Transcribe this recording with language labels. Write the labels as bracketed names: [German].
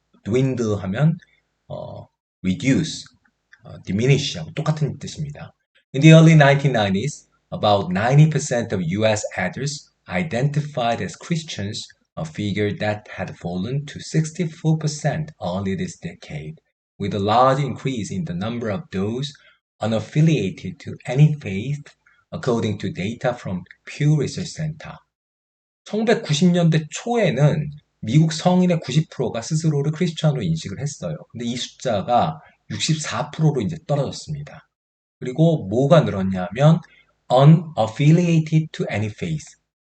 [Korean] dwindle 하면 reduce, diminish하고 똑같은 뜻입니다. [English] In the early 1990s, about 90% of U.S. adults identified as Christians, a figure that had fallen to 64% early this decade, with a large increase in the number of those unaffiliated to any faith, according to data from Pew Research Center. [Korean] 1990년대 초에는 미국 성인의 90%가 스스로를 크리스천으로 인식을 했어요. 근데 이 숫자가 64%로 이제 떨어졌습니다. 그리고 뭐가 늘었냐면 [English] unaffiliated to any faith.